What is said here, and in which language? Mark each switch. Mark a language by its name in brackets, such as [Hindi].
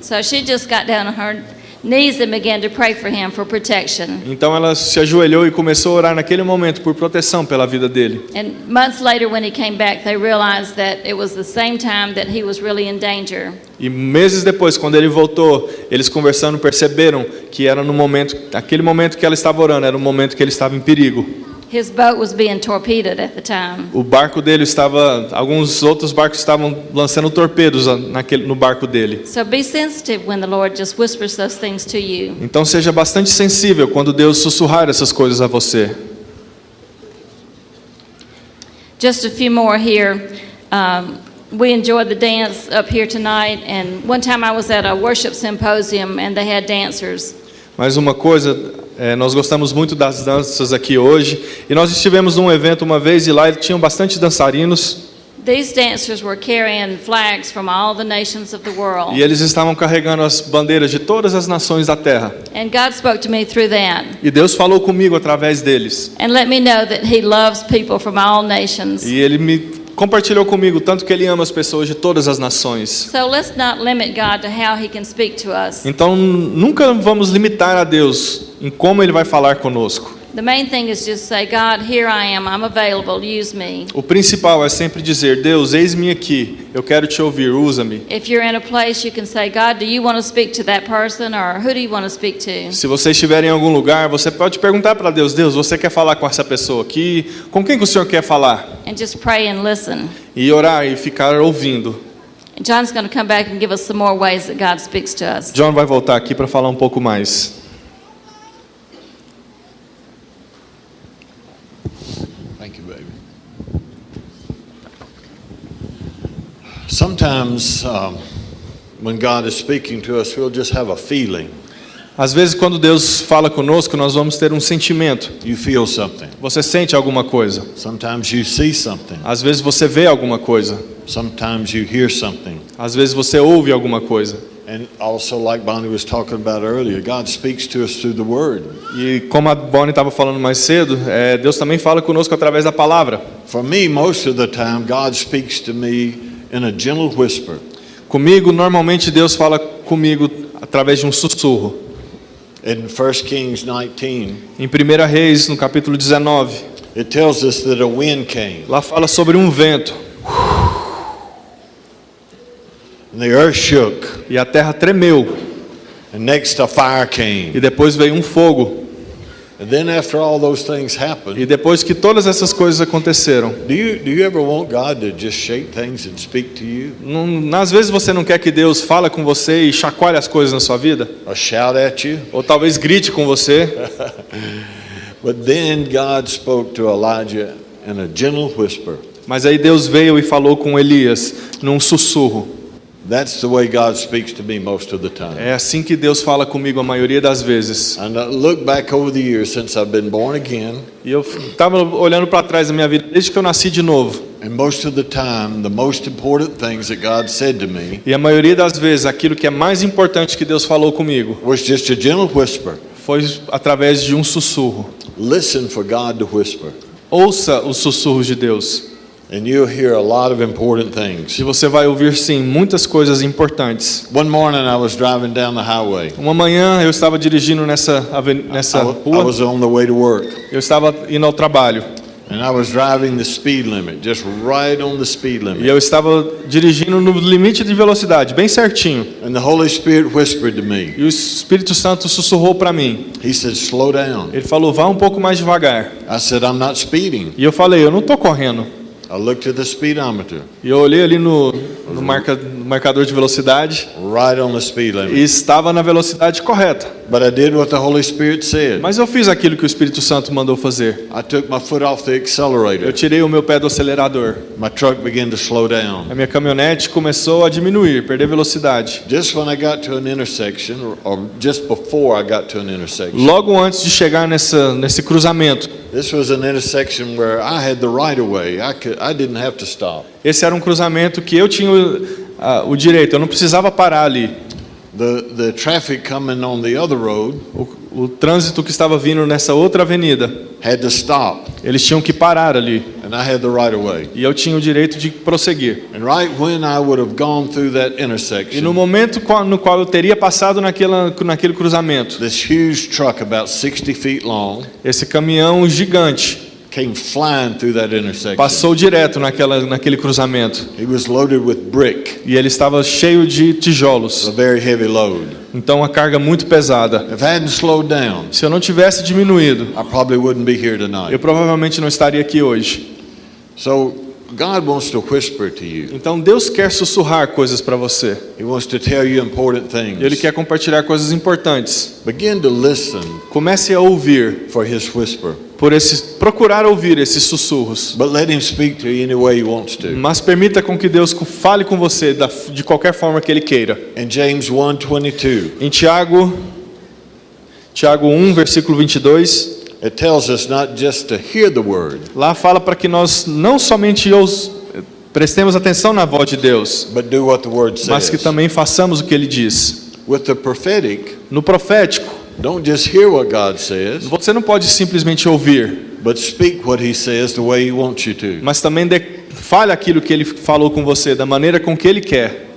[English] So she just got down on her knees and began to pray for him for protection. [Portuguese] Então ela se ajoelhou e começou a orar naquele momento por proteção pela vida dele. [English] And months later when he came back, they realized that it was the same time that he was really in danger. [Portuguese] E meses depois, quando ele voltou, eles conversando perceberam que era aquele momento que ela estava orando, era o momento que ele estava em perigo. [English] His boat was being torpedoed at the time. [Portuguese] O barco dele alguns outros barcos estavam lançando torpedos no barco dele. [English] So be sensitive when the Lord just whispers those things to you. [Portuguese] Então seja bastante sensível quando Deus sussurrar essas coisas a você. [English] Just a few more here. We enjoyed the dance up here tonight, and one time I was at a worship symposium and they had dancers. [Portuguese] Mais uma coisa, nós gostamos muito das danças aqui hoje, e nós estivemos num evento uma vez e lá tinham bastante dançarinos. [English] These dancers were carrying flags from all the nations of the world. [Portuguese] E eles estavam carregando as bandeiras de todas as nações da terra. [English] And God spoke to me through that. [Portuguese] E Deus falou comigo através deles. [English] And let me know that He loves people from all nations. [Portuguese] E Ele me compartilhou comigo tanto que ele ama as pessoas de todas as nações. [English] So let's not limit God to how He can speak to us. [Portuguese] Então nunca vamos limitar a Deus em como Ele vai falar conosco. [English] The main thing is just say, God, here I am, I'm available, use me. [Portuguese] O principal é sempre dizer, Deus, eis-me aqui, eu quero te ouvir, usa-me. [English] If you're in a place, you can say, God, do you want to speak to that person, or who do you want to speak to? [Portuguese] Se você estiver em algum lugar, você pode perguntar para Deus, Deus, você quer falar com essa pessoa aqui? Com quem que o Senhor quer falar? [English] And just pray and listen. [Portuguese] E orar e ficar ouvindo. [English] And John's going to come back and give us some more ways that God speaks to us. [Portuguese] John vai voltar aqui para falar um pouco mais. [English] Thank you, baby. Sometimes when God is speaking to us, we'll just have a feeling. [Portuguese] Às vezes, quando Deus fala conosco, nós vamos ter um sentimento. [English] You feel something. [Portuguese] Você sente alguma coisa. [English] Sometimes you see something. [Portuguese] Às vezes você vê alguma coisa. [English] Sometimes you hear something. [Portuguese] Às vezes você ouve alguma coisa. [English] And also, like Bonnie was talking about earlier, God speaks to us through the Word. [Portuguese] E como a Bonnie estava falando mais cedo, Deus também fala conosco através da palavra. [English] For me, most of the time, God speaks to me in a gentle whisper. [Portuguese] Comigo, normalmente Deus fala comigo através de um sussurro. [English] In 1 Kings 19, [Portuguese] Em 1 Reis, no capítulo 19, [English] it tells us that a wind came. [Portuguese] lá fala sobre um vento. [English] And the earth shook. [Portuguese] E a terra tremeu. [English] And next a fire came. [Portuguese] E depois veio um fogo. [English] And then after all those things happened, [Portuguese] E depois que todas essas coisas aconteceram, [English] do you ever want God to just shake things and speak to you? [Portuguese] às vezes você não quer que Deus fale com você e chacoalhe as coisas na sua vida? [English] Or shout at you? [Portuguese] Ou talvez grite com você? [English] But then God spoke to Elijah in a gentle whisper. [Portuguese] Mas aí Deus veio e falou com Elias num sussurro. [English] That's the way God speaks to me most of the time. [Portuguese] É assim que Deus fala comigo a maioria das vezes. [English] And I look back over the years since I've been born again, [Portuguese] E eu estava olhando para trás da minha vida desde que eu nasci de novo. [English] and most of the time, the most important things that God said to me [Portuguese] E a maioria das vezes aquilo que é mais importante que Deus falou comigo [English] was just a gentle whisper. [Portuguese] foi através de um sussurro. [English] Listen for God to whisper, [Portuguese] Ouça os sussurros de Deus. [English] and you'll hear a lot of important things. [Portuguese] E você vai ouvir sim muitas coisas importantes. [English] One morning I was driving down the highway. [Portuguese] Uma manhã eu estava dirigindo nessa [English] I [Portuguese] rua, [English] was on the way to work, [Portuguese] eu estava indo ao trabalho. [English] and I was driving the speed limit, just right on the speed [Portuguese] E [English] limit. [Portuguese] eu estava dirigindo no limite de velocidade, bem certinho. [English] And the Holy Spirit whispered to me. [Portuguese] E o Espírito Santo sussurrou para mim. [English] He said, "Slow down." [Portuguese] Ele falou, vá um pouco mais devagar. [English] I said, "I'm not speeding." [Portuguese] E eu falei, eu não estou correndo. [English] I looked at the speedometer, [Portuguese] E eu olhei ali no marcador de velocidade [English] right on the speed [Portuguese] e [English] limit. [Portuguese] estava na velocidade correta. [English] But I did what the Holy Spirit said. [Portuguese] Mas eu fiz aquilo que o Espírito Santo mandou fazer. [English] I took my foot off the [Portuguese] Eu [English] accelerator. [Portuguese] tirei o meu pé do acelerador. [English] My truck began to slow down. [Portuguese] A minha caminhonete começou a diminuir, perder velocidade. [English] Just when I got to an intersection, or just before I got to an intersection, [Portuguese] Logo antes de chegar nesse cruzamento, [English] this was an intersection where I had the right of way. I didn't have to stop. [Portuguese] esse era um cruzamento que eu tinha o direito, eu não precisava parar ali. [English] The traffic coming on the other road [Portuguese] O trânsito que estava vindo nessa outra avenida, [English] had to stop, [Portuguese] eles tinham que parar ali. [English] and I had the right of way. [Portuguese] E eu tinha o direito de prosseguir. [English] And right when I would have gone through that [Portuguese] E no [English] intersection, [Portuguese] momento no qual eu teria passado naquele cruzamento, [English] this huge truck about 60 feet long [Portuguese] esse caminhão gigante [English] came flying through that intersection. [Portuguese] passou direto naquele cruzamento. [English] He was loaded with brick, [Portuguese] E ele estava cheio de a tijolos. [English] very heavy load. [Portuguese] Então, uma carga muito pesada. [English] If I hadn't slowed down, [Portuguese] Se eu não tivesse diminuído, [English] I probably wouldn't be here tonight. [Portuguese] eu provavelmente não estaria aqui hoje. [English] So God wants to whisper to you. [Portuguese] Então, Deus quer sussurrar coisas para você. [English] He wants to tell you important [Portuguese] Ele [English] things. [Portuguese] quer compartilhar coisas importantes. [English] Begin to listen [Portuguese] Comece a ouvir, [English] for His whisper, [Portuguese] procurar ouvir esses sussurros. [English] but let Him speak to you any way He wants to. [Portuguese] Mas permita com que Deus fale com você de qualquer forma que Ele queira. [English] In James 1:22, [Portuguese] Em Tiago 1, versículo 22, [English] it tells us not just to hear the word, [Portuguese] lá fala para que nós não somente prestemos atenção na voz de Deus, [English] but do what the word [Portuguese] mas que [English] says. [Portuguese] também façamos o que Ele diz. [English] With the prophetic, [Portuguese] No profético, [English] don't just hear what God says, [Portuguese] você não pode simplesmente ouvir, [English] but speak what he says the way he wants you to. [Portuguese] mas também fale aquilo que ele falou com você, da maneira com que ele quer.